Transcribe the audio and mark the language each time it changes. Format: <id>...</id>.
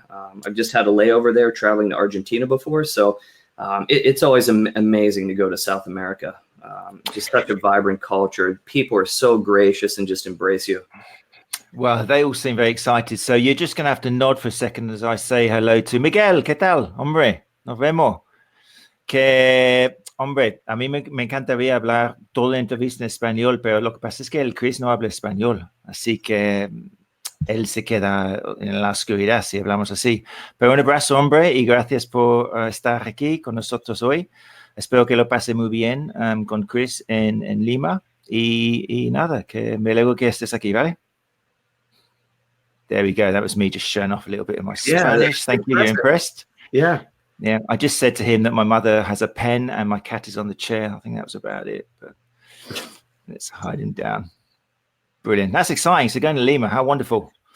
<en>I've just had a layover there traveling to Argentina before, so it's always amazing to go to South America. Just such a vibrant culture. People are so gracious and just embrace you. Well, they all seem very excited. So you're just going to have to nod for a second as I say hello to Miguel.</en> <es>¿Qué tal? Hombre, nos vemos. Que, hombre, a mí me encantaría hablar toda la entrevista en español, pero lo que pasa es que el Chris no habla español. Así que él se queda en la oscuridad si hablamos así. Pero un abrazo, hombre, y gracias por estar aquí con nosotros hoy. Espero que lo pase muy bien con Chris en Lima. Y nada, que me alegro que estés aquí, ¿vale?</es> <en>There we go. That was me just showing off a little bit of my Spanish. Thank you. You're impressed? Yeah. Yeah. I just said to him that my mother has a pen and my cat is on the chair. I think that was about it. But let's hide him down. Brilliant. That's exciting. So going to Lima, how wonderful.</en>